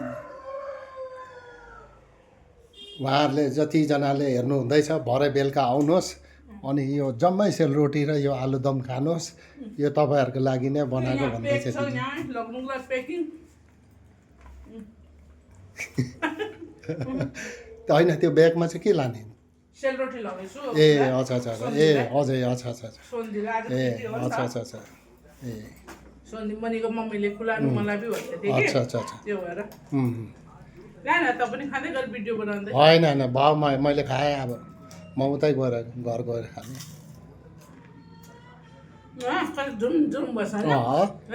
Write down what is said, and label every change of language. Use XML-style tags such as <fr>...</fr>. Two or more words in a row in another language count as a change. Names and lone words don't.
<ne>उहाँहरूले जतिजनाले हेर्नु हुँदैछ भरे बेलुका आउनुहोस् अनि यो जम्मै सेलरोटी र यो आलुदम खानुहोस् यो तपाईँहरूको लागि नै बनाएको भन्दैछ दिदी होइन त्यो ब्यागमा चाहिँ के लाने सेलरोटी लगेछु ए अच्छा अच्छा ए हजुर अच्छा अच्छा ए अच्छा अच्छा अच्छा ए सोन्दी मनिको मम्मीले खुलाउनु मलाई पनि भन्दै थियो अच्छा अच्छा अच्छा त्यो भएर ला न त पनि खाँदै गरेर भिडियो बनाउँदै होइन होइन भाउ मैले खाएँ अब म उतै गएर घर गएर खाने झुम झुम बस्छ है</ne>